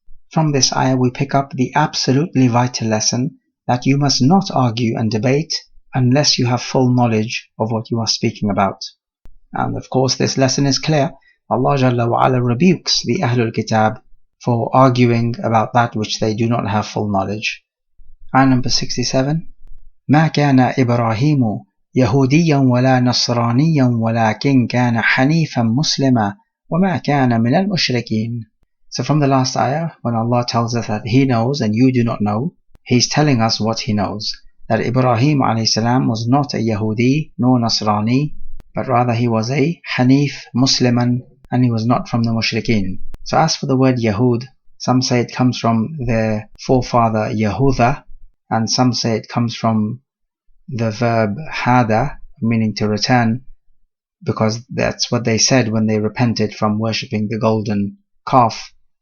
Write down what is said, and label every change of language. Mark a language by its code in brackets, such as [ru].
[en] From this ayah we pick up the absolutely vital lesson that you must not argue and debate unless you have full knowledge of what you are speaking about. And of course this lesson is clear. Allah Jalla wa Ala rebukes the Ahlul Kitab for arguing about that which they do not have full knowledge. Ayah number 67. [ar] ما كان إبراهيم يهوديا ولا نصرانيا ولكن كان حنيفا مسلما وما كان من المشركين. [en] So from the last ayah, when Allah tells us that He knows and you do not know, He's telling us what He knows. That Ibrahim a.s. was not a Yahudi nor Nasrani, but rather he was a Hanif Musliman, and he was not from the Mushrikeen. So as for the word Yahud, some say it comes from their forefather Yahuda, and some say it comes from the verb hada, meaning to return, because that's what they said when they repented from worshipping the golden calf.